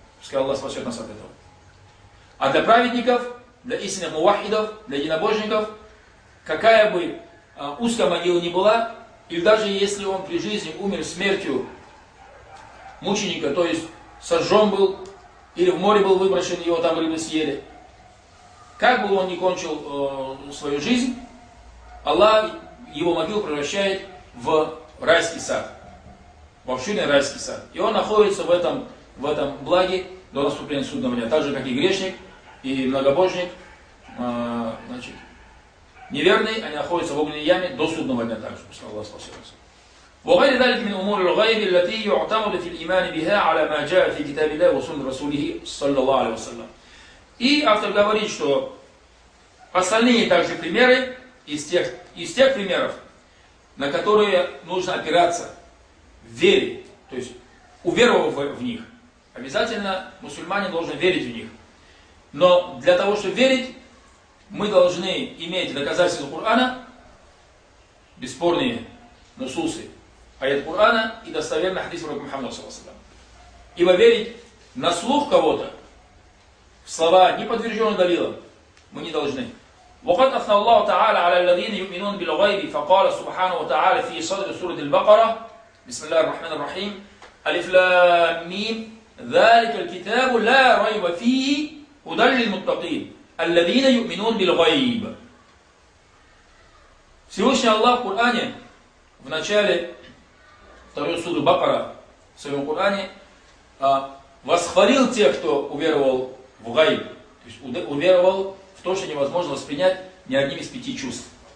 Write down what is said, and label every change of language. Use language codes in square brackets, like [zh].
[ru] Пускай Аллах спасет нас от этого. А для праведников, для истинных муахидов, для единобожников, какая бы узкая могила ни была, или даже если он при жизни умер смертью мученика, то есть сожжен был, или в море был выброшен, его там рыбы съели, как бы он ни кончил свою жизнь, Аллах его могилу превращает в райский сад, в обширный райский сад. И он находится в этом благе до наступления судного дня, так же, как и грешник, и многобожник, значит, неверный, они находятся в огненной яме до судного дня также, пусть Аллах спасет вас. [ar] وغير ذلك من أمور الغيب التي يعتمد في الإيمان بها على ما جاء في كتاب الله وسنة رسوله صلى الله عليه وسلم. [ru] И автор говорит, что остальные также примеры из тех примеров, на которые нужно опираться, верить, то есть уверовав в них, обязательно мусульманин должен верить в них. Но для того, чтобы верить, мы должны иметь доказательства Корана, бесспорные нусусы, аят Корана и достоверный хадис пророка Мухаммада саллаллаху алейхи ва саллям. Ибо верить на слух кого-то, в слова, не подтвержденные далилом, мы не должны. [ar] وقد أثنى الله تعالى على الذين يؤمنون بالغيب فقال سبحانه وتعالى في صدر سورة البقرة بسم الله الرحمن الرحيم ألف لام ميم ذلك الكتاب لا ريب فيه هدى للمتقين الذين يؤمنون بالغيب. [ru] Всевышний Аллах в Коране в начале второй суры Бакара в своем Коране восхвалил тех, кто уверовал в гайб, то есть уверовал в то, что невозможно воспринять ни одним из пяти чувств.